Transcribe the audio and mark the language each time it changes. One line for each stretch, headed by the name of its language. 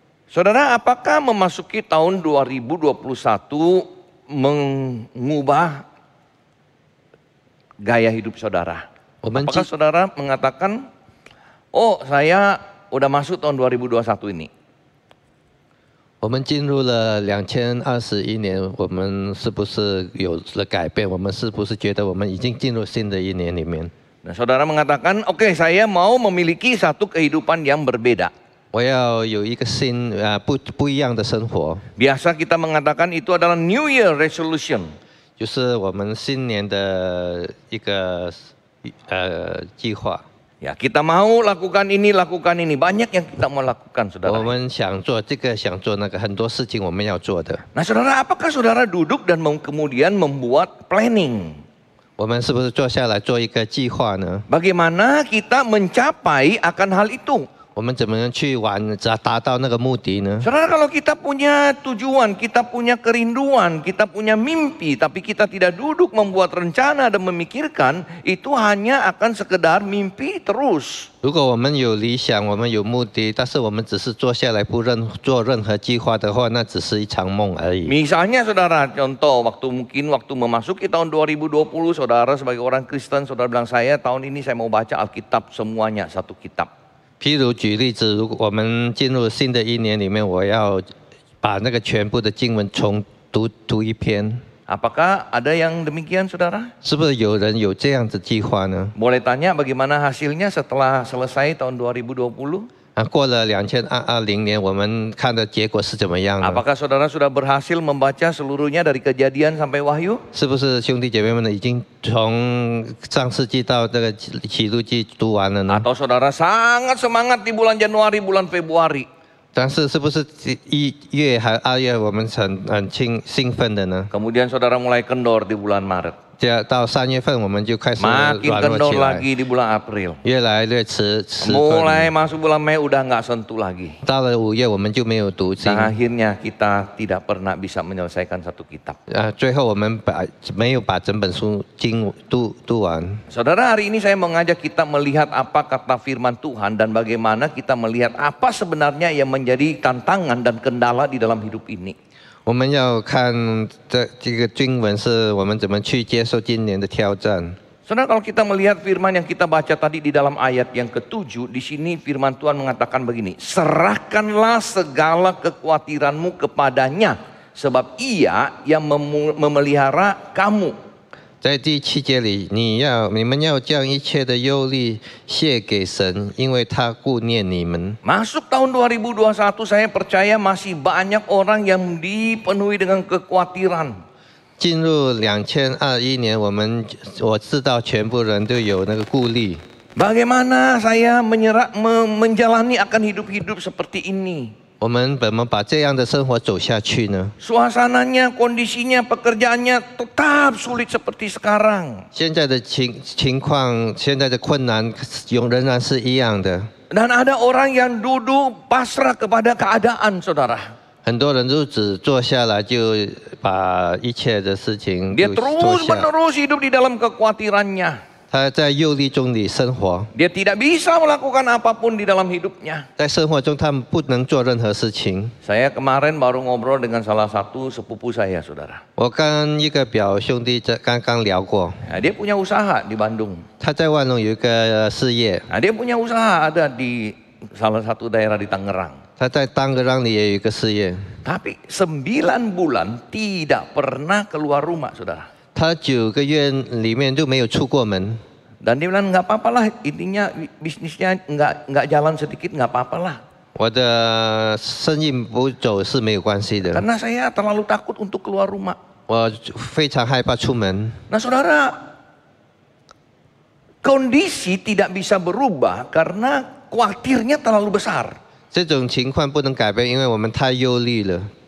Indonesian: Saudara, apakah memasuki tahun 2021 mengubah gaya hidup saudara? Apakah saudara mengatakan, oh saya udah masuk tahun 2021 ini?
Chinese: 我们进入了2021年，我们是不是有了改变？我们是不是觉得我们已经进入新的一年里面？
Indonesian: Nah, saudara mengatakan, oke, saya mau memiliki satu kehidupan yang berbeda.
Chinese: 我要有一个不一样的生活。
Indonesian: Biasa kita mengatakan itu adalah
English: New Year Resolution.
Chinese: 就是我们新年的一个计划。
Indonesian: Ya, kita mau lakukan ini, lakukan ini. Banyak yang kita mau lakukan, saudara.
Chinese: 我们想做这个，想做那个，很多事情我们要做的。
Indonesian: Nah, saudara, apakah saudara duduk dan kemudian membuat planning?
Chinese: 我们是不是坐下来做一个计划呢？
Indonesian: Bagaimana kita mencapai akan hal itu?
Chinese: 我们怎么样去达到那个目的呢？
Indonesian: Saudara, kalau kita punya tujuan, kita punya kerinduan, kita punya mimpi, tapi kita tidak duduk membuat rencana dan memikirkan, itu hanya akan sekedar mimpi terus.
Chinese: 如果我们有理想，我们有目的，但是我们只是坐下来不做任何计划的话，那只是一场梦而已。
Indonesian: Misalnya saudara, contoh waktu memasuki tahun 2020, saudara sebagai orang Kristen, saudara bilang saya tahun ini saya mau baca Alkitab semuanya, satu kitab.
Chinese: 譬如举例子，如果我们进入新的一年里面，我要把那个全部的经文重读一篇，
Indonesian: Apakah ada yang demikian saudara?
Chinese: 是不是有人有这样的计划呢？
Indonesian: Boleh tanya bagaimana hasilnya setelah selesai tahun 2020?
Chinese: 过了2020年，我们看的结果是怎么样呢？
Indonesian: Apakah saudara sudah berhasil membaca seluruhnya dari Kejadian sampai Wahyu?
Chinese: 是不是兄弟姐妹们已经从上世纪到这个启示记读完了呢？
Indonesian: Atau saudara sangat semangat di bulan Januari, bulan Februari?
Chinese: 但是是不是1月还2月我们很兴奋的呢？
Indonesian: Kemudian saudara mulai kendor di bulan Maret.
Chinese: 到3月份我们就开始
Indonesian: Makin
Chinese: 软弱
Indonesian: kendor
Chinese: 起来，
Indonesian: lagi di bulan April.
Chinese: 越来越迟钝。
Indonesian: Mulai masuk bulan Mei udah nggak sentuh lagi.
Chinese: 到了5月我们就没有读经，
Indonesian: Dan akhirnya kita tidak pernah bisa menyelesaikan satu kitab.
Chinese: 最后我们没有把整本书经读完。
Indonesian: Saudara, hari ini saya mengajak kita melihat apa kata firman Tuhan dan bagaimana kita melihat apa sebenarnya yang menjadi tantangan dan kendala di dalam hidup ini.
Chinese: 我们要看这个经文是我们怎么去接受今年的挑战。
Indonesian: Saudara, kalau kita melihat firman yang kita baca tadi di dalam ayat yang ke-7, di sini firman Tuhan mengatakan begini, serahkanlah segala kekhawatiranmu kepadanya, sebab Ia yang memelihara kamu.
Chinese: 在第7节里，你们要将一切的忧虑卸给神，因为他顾念你们。
Indonesian: Masuk tahun 2021, saya percaya masih banyak orang yang dipenuhi dengan kekhawatiran.
Chinese: 进入2021年，我知道全部人都有那个顾虑。
Indonesian: Bagaimana saya menjalani akan hidup-hidup seperti ini?
Chinese: 我们怎么把这样的生活走下去呢？
Indonesian: Suasananya, kondisinya, pekerjaannya tetap sulit seperti sekarang.
Chinese: 现在的情况，现在的困难仍然是一样的。
Indonesian: Dan ada orang yang duduk pasrah kepada keadaan, saudara.
Chinese: 很多人就只坐下来，就把一切的事情
Indonesian: Dia
Chinese: 就做下。
Indonesian: terus-menerus hidup di dalam kekhawatirannya.
Chinese: 他在忧虑中里生活，
Indonesian: Dia tidak bisa melakukan apapun di dalam hidupnya.
Chinese: 在生活中他们不能做任何事情。
Indonesian: Saya kemarin baru ngobrol dengan salah satu sepupu saya, saudara.
Chinese: 我跟一个表兄弟刚刚聊过，
Indonesian: Nah, dia punya usaha di Bandung.
Chinese: 他在万隆有一个事业，
Indonesian: Nah, dia punya usaha ada di salah satu daerah di Tangerang.
Chinese: 他在当个让里也有一个事业，
Indonesian: Tapi 9 bulan tidak pernah keluar rumah, saudara.
Chinese: 他9个月里面就没有出过门。
Indonesian: Dan dia bilang nggak apa-apa lah, intinya bisnisnya nggak jalan sedikit nggak apa-apa lah.
Chinese: 我的生意不走是没有关系的，
Indonesian: Karena saya terlalu takut untuk keluar rumah.
Chinese: 我非常害怕出门。
Indonesian: Nah saudara, kondisi tidak bisa berubah karena khawatirnya terlalu besar.
Chinese: 这种情况不能改变，因为我们太忧虑了。